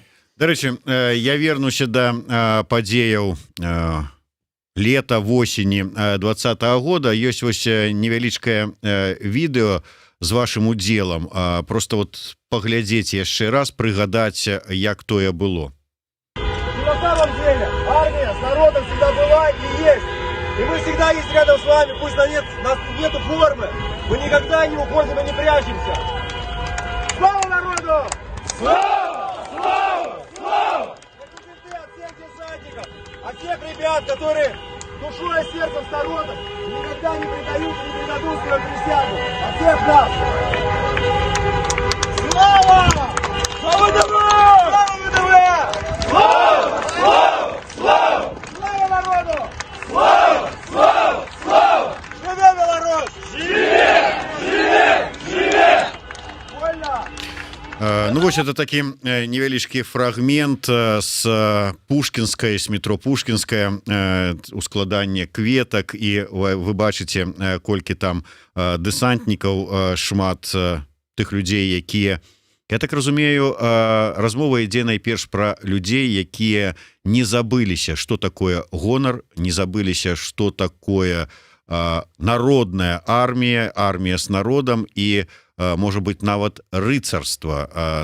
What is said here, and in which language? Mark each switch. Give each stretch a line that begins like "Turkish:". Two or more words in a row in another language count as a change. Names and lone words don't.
Belarusian: Дарэчы, я вернуся да падзеяў лета, восені 20-го года. Ёсць вось невялічкае відэо, з вашым удзелам,
Russian: просто вот
Belarusian: паглядзець яшчэ раз, прыгадаць, як тое было.
Russian: И на самом деле армия с народом всегда была и есть. И мы всегда есть рядом с вами, пусть нас нету формы, мы никогда не уходим и не прячемся. Слава народу! Слава! Слава! Слава! Это от всех десантников, от всех ребят, которые душой и сердцем с народом никогда не предают и не предадут свою присягу. От всех нас! Слава! Слава ВДВ! Слава ВДВ! Слава! Слава! Слава! Слава народу! Слава! Слава! Слава!
Belarusian: Живе Беларусь! Живе! Живе! Живе!
Russian: Вольно!
Belarusian: Ну вось это такі невялічкі фрагмент з пушкінскай, з метро Пушкінская, ускладанне кветак, і вы бачыце, колькі там дэсантнікаў, шмат тых людзей, якія, я так разумею, размова ідзе найперш пра людзей, якія не забыліся, што такое гонар, не забыліся, што такое народная армія, армія з народам і, можа быць, нават рыцарства.